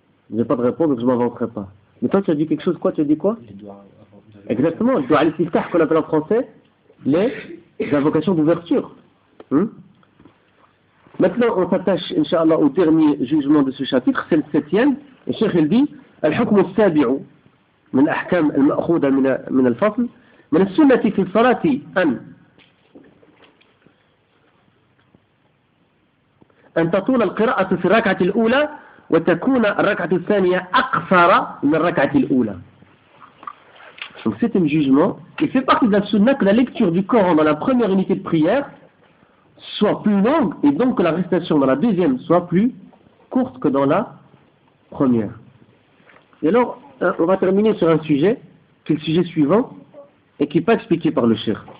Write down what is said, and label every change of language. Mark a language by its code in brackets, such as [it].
[fr] Je n'ai pas de réponse, donc je ne m'inventerai pas. Mais toi tu as dit quelque chose, quoi? Tu as dit quoi? Exactement, je dois aller plus tard qu'on appelle en français l'invocation d'ouverture. Maintenant on s'attache, Inch'Allah, au dernier jugement de ce chapitre, c'est le septième. Et Cheikh il dit Al-Hukm al-Sabi'u. [ar] من الأحكام المأخوذة من الفصل من السنة في الصلاة أن تطول القراءة في الركعة الأولى وتكون الركعة الثانية أقصر من الركعة الأولى. [fr] Donc c'est un jugement qui fait partie de la sunna que la lecture du Coran dans la première unité de prière soit plus longue et donc que la récitation dans la deuxième soit plus courte que dans la première. Et alors on va terminer sur un sujet, qui est le sujet suivant, et qui n'est pas expliqué par le Cheikh.